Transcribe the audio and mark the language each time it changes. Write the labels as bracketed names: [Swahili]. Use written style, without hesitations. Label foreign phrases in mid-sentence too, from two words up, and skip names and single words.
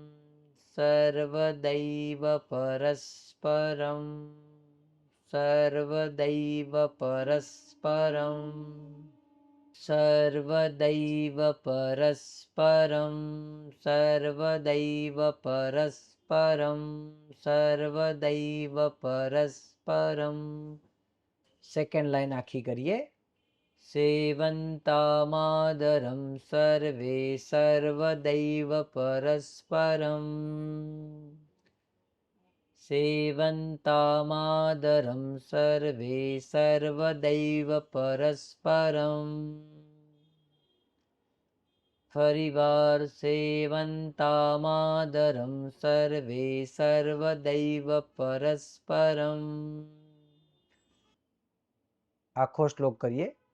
[Sanskrit] सर्वदैव परस्परम सर्वदैव परस्परम सर्वदैव परस्परम सर्वदैव परस्परम सर्वदैव परस्परम [English] second line [Gujarati] આખી કરીએ [Sanskrit] सेवन्तामादरं सर्वे सर्वदैव परस्परम सेवन्तामादरं सर्वे सर्वदैव परस्परम् फरिवार सेवन्तामादरं सर्वे सर्वदैव परस्परम् [Gujarati] આખો શ્લોક કરીએ।